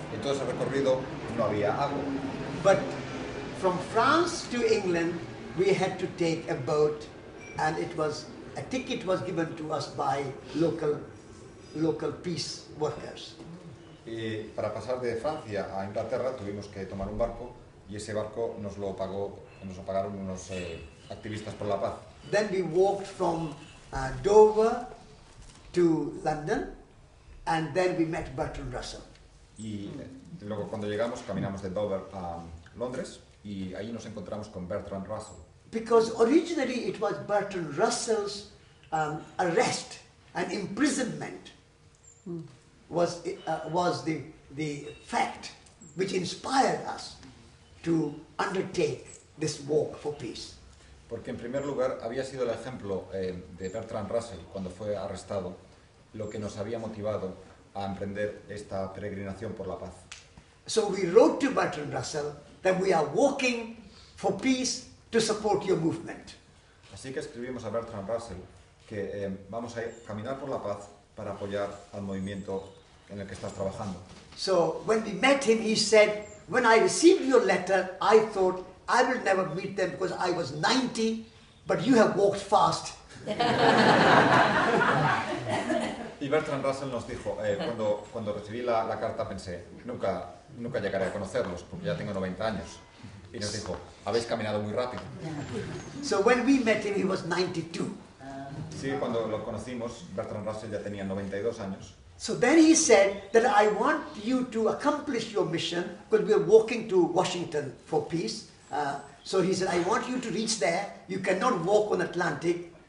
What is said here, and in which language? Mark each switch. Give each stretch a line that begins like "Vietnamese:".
Spanish: En todo ese recorrido no había agua.
English: But from France to England, we had to take a boat, and a ticket was given to us by local peace workers.
Spanish: Para pasar de Francia a Inglaterra tuvimos que tomar un barco y ese barco nos lo pagaron unos activistas por la paz.
English: Then we walked from Dover to London, and then we met Bertrand Russell.
Spanish: Y luego cuando llegamos caminamos de Dover a Londres y ahí nos encontramos con Bertrand Russell.
English: Because originally it was Bertrand Russell's arrest and imprisonment was the fact which inspired us to undertake this walk for peace.
Spanish: Porque en primer lugar había sido el ejemplo de Bertrand Russell cuando fue arrestado lo que nos había motivado a emprender esta peregrinación por la paz.
English: So we wrote to Bertrand Russell that we are walking for peace to support your movement.
Spanish: Así que escribimos a Bertrand Russell que vamos a caminar por la paz para apoyar al movimiento en el que estás trabajando.
English: So when we met him, he said, when I received your letter, I thought I will never meet them because I was 90, but you have walked fast.
Spanish: Y Bertrand Russell nos dijo, cuando recibí la carta pensé, nunca llegaré a conocerlos porque ya tengo 90 años. Y nos dijo, habéis caminado muy rápido.
English: So when we met him, he was 92.
Spanish: Sí, cuando lo conocimos, Bertrand Russell ya tenía 92 años.
English: So then he said that I want you to accomplish your mission because we are walking to Washington for peace. So he said, I want you to reach there. You cannot walk on Atlantic.